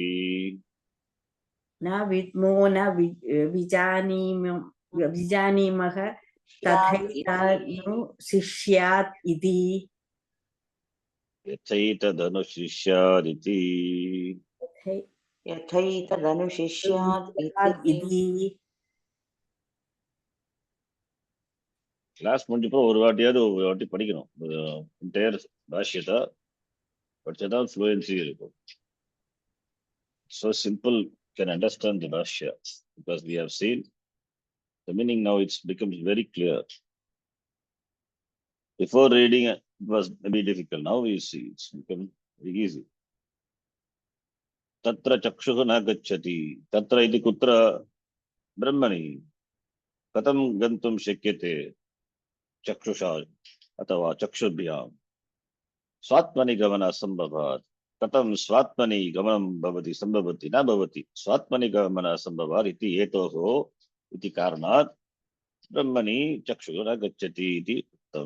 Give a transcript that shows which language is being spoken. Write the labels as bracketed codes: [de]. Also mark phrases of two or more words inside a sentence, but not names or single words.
[sa] न विद्मो न विजानीमः स्यात् इति तथैतनु शिष्यात् इति यथैतदनुशिष्यादिति यथैतदनुशिष्यात् शिष्यात् इति इति [ta] கிளாஸ் முடிஞ்சப்போ ஒரு வாட்டி படிக்கணும் என்டையர் பாஷ்யத்தை படிச்சதான் ஃப்ளூயன்சி இருக்கும். [en] So simple, can understand the bhashya because we have seen the meaning. Now it's becomes very clear. Before reading it was maybe difficult. Now we see it's become very easy. [sa] तत्र चक्षुः न गच्छति तत्र इति कुत्र ब्रह्मणि. कथं गन्तुं शक्यते चक्षुषा अथवा चक्षुभ्यां स्वात्मनि गमन असंभवात्. कथं स्वात्मनि गमनं भवति संभवति न भवति स्वात्मनि गमन असंभवात् इति हेतोः इति कारणात् ब्रह्मणि चक्षुः न गच्छति इति उक्तम्.